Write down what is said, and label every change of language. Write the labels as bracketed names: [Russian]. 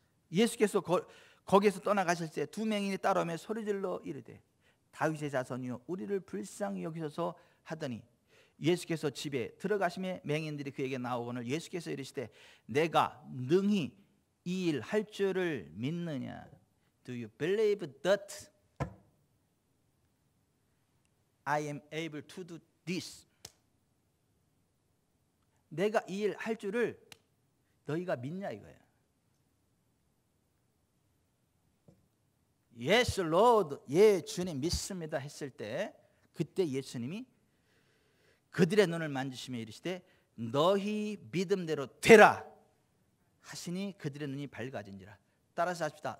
[Korean] 예수께서 거기에서 떠나가실 때 두 맹인이 따라오며 소리질러 이르되 다윗의 자손이여 우리를 불쌍히 여기소서 하더니 예수께서 집에 들어가심에 맹인들이 그에게 나오거늘 예수께서 이르시되 내가 능히 이 일 할 줄을 믿느냐. [English] Do you believe that I am able to do this? [Korean] 내가 이 일 할 줄을 너희가 믿냐 이거야. [English] Yes, Lord. [Korean] 예, 주님 믿습니다 했을 때 그때 예수님이 그들의 눈을 만지시며 이르시되 너희 믿음대로 되라 하시니 그들의 눈이 밝아진지라. 따라서 합시다.